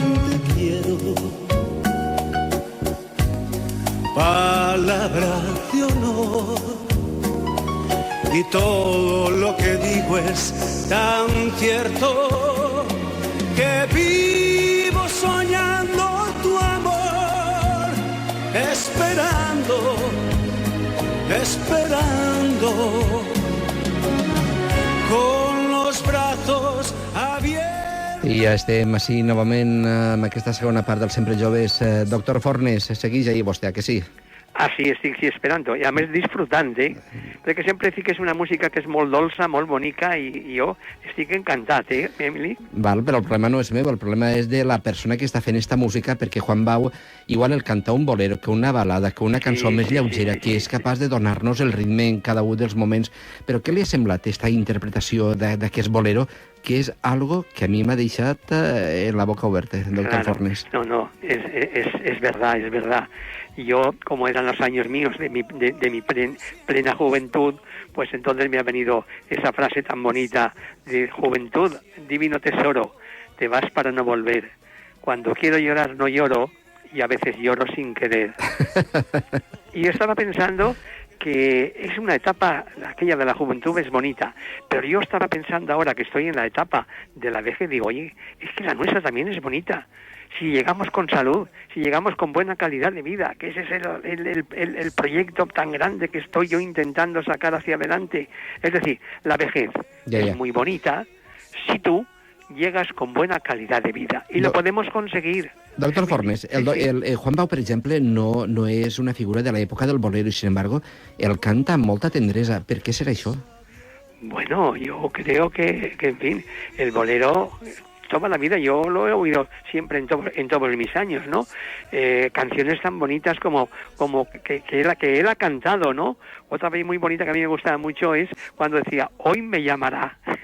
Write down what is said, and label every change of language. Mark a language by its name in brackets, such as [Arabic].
[Spanish] Te quiero, palabra de honor, y todo lo que digo es tan cierto que vivo soñando tu amor, esperando, esperando, con los brazos abiertos. [Catalan] I ja estem així novament amb aquesta segona part del Sempre Joves. Doctor Fornes, segueix ahí vostè, que sí? Ah, sí, estic esperant, i a més disfrutant, perquè sempre dic que és una música que és molt dolça, molt bonica, i jo estic encantat, Emili? Val, però el problema no és meu, el problema és de la persona que està fent esta música, perquè Juan Bau igual el canta un bolero, que una balada, que una cançó més lleugera, que és capaç de donar-nos el ritme en cada un dels moments. Però què li ha semblat aquesta interpretació d'aquest bolero, que és algo que a mi m'ha deixat en la boca oberta, doctor Fornes? [Spanish] No, es verdad, es verdad. Yo, como eran los años míos de mi plena juventud, pues entonces me ha venido esa frase tan bonita de juventud, divino tesoro, te vas para no volver. Cuando quiero llorar no lloro y a veces lloro sin querer. Y yo estaba pensando que es una etapa, aquella de la juventud es bonita, pero yo estaba pensando ahora que estoy en la etapa de la vejez, digo, oye, es que la nuestra también es bonita. Si llegamos con salud, si llegamos con buena calidad de vida, que ese es el proyecto tan grande que estoy yo intentando sacar hacia adelante. Es decir, la vejez es muy bonita si tú llegas con buena calidad de vida. Y lo podemos conseguir. [Catalan] Doctor Fornes, el Juan Bau, per exemple, no és una figura de l'època del bolero, i, [Spanish] sin embargo, [Catalan] el canta amb molta tendresa. Per què serà això? [Spanish] Bueno, yo creo que en fin, el bolero toda la vida, yo lo he oído siempre en todos mis años, ¿no? Canciones tan bonitas como que él ha cantado, ¿no? Otra vez muy bonita que a mí me gustaba mucho es cuando decía, hoy me llamará.